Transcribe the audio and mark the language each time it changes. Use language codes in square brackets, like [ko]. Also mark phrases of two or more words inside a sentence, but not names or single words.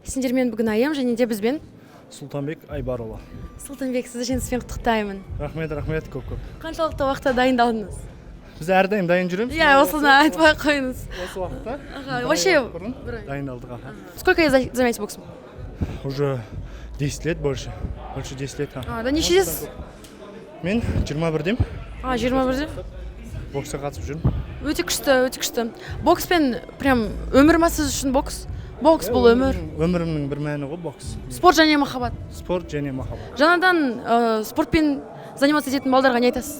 [kk] Сендермен бүгін айым және де бізбен Сұлтанбек Айбарұлы. Сұлтанбек, сізді жеңіспен құттықтаймын. Рахмет, көп. Қаншалықты уақытта дайындалдыңыз? Біз әрдайым дайын жүреміз. Иә, осыны айтпай қойыңыз. Осы уақытта Вообще дайындалдық. [ru] Сколько я занимаюсь боксом? Уже 10 лет больше. Больше 10 лет. [kk] Да нешедесіз? Мен 21-дем. 21-де? Боксқа қатысып жүрмін. Өте күшті. Бокспен прям өмір ма сіз үшін бокс? Бокс бұл өмір. Өмірімнің бір мәні ғой бокс. Спорт және махаббат. Спорт және махаббат. Жаңадан спортпен заниматься ететін балдарға не айтасыз?